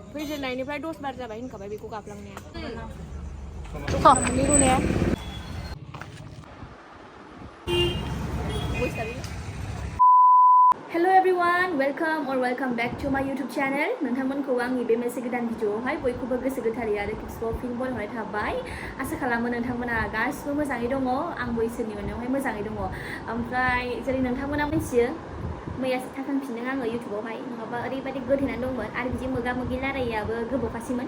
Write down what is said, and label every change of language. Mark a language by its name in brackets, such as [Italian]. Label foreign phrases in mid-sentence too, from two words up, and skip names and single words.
[Bodo] जागायजेननायनिफ्राय 10 बार जाबाय होनखाबाय बेखौ गाफ्लांनाया [English] Hello everyone, welcome back to my YouTube channel. [Bodo] नोंथांमोनखौ आंनि बे मोनसे गोदान भिडिअआवहाय बयखौबो गोसो गोथारै आरो किप्सआव फिन बरायनाय थाबाय। आसा खालामो नोंथांमोना गासिबो मोजाङै दङ, आंबो इसोरनि अननायावहाय मोजाङै दङ। ओमफ्राय जेरै नोंथांमोना मिथियो मैयासो थांफिनदों आङो इउटुबावहाय, नङाबा ओरैबायदि गोथेनानै दंमोन आरो बिदि मोगा मोगि रायलायैयाबो गोबावखासैमोन।